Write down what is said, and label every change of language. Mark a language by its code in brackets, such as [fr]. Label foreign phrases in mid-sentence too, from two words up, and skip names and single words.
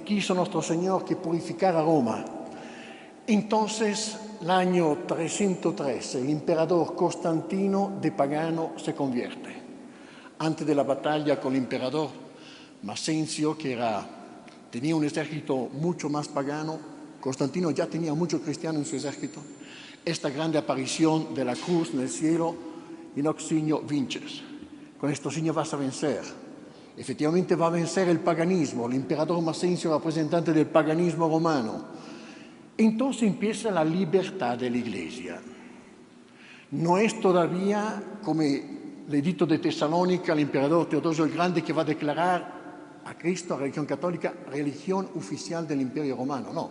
[es] Quiso nuestro Señor que purificara Roma. Entonces, el año 313, el emperador Constantino de pagano se convierte. Antes de la batalla con el emperador Maxencio, que tenía un ejército mucho más pagano, Constantino ya tenía muchos cristianos en su ejército. Esta grande aparición de la cruz en el cielo, [la] in hoc signo vinces. [es] Con esto signo vas a vencer. Efectivamente va a vencer el paganismo. El emperador Maxencio, representante del paganismo romano. Entonces empieza la libertad de la Iglesia. No es todavía, como el edicto de Tesalónica, el emperador Teodosio el Grande, que va a declarar a Cristo, a la religión católica, religión oficial del Imperio Romano, no.